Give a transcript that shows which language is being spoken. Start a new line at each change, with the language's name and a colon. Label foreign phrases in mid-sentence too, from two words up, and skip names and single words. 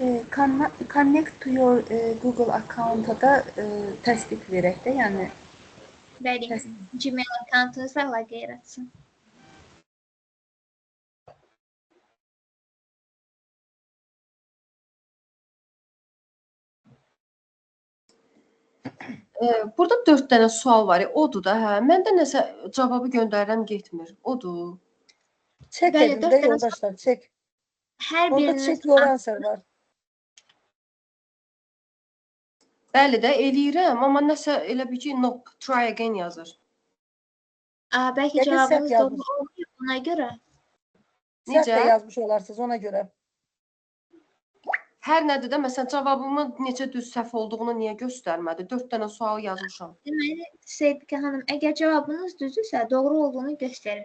English: Connect to your Google account'a da təsdiq verək də, yəni
Azerbaijani: Bəli, Gmail accountunuzla əlaqə yaratsın. Burada 4 dənə sual var. Odur da, hə. Məndə nəsə cavabı göndərirəm, getmir. Odur. Çek Bəli, edin dörd de tane yoldaşlar, çek. Hər Orada biriniz
English: check your answer var.
Azerbaijani: Bəli də eləyirəm, amma nəsə elə bir ki,
English: nope, try again yazır.
Azerbaijani: Bəlkə Yəqin səhv cavabınız doğru yazmış. olmuyor ona görə. Səhv Necə? də yazmış olarsınız ona görə. Hər nədir də, məsələn, cavabımın neçə düz səhv olduğunu niyə göstərmədi? 4 dənə sual yazmışam. Deməli, Seyidqə xanım, əgər cavabınız düzdürsə, doğru olduğunu göstərir.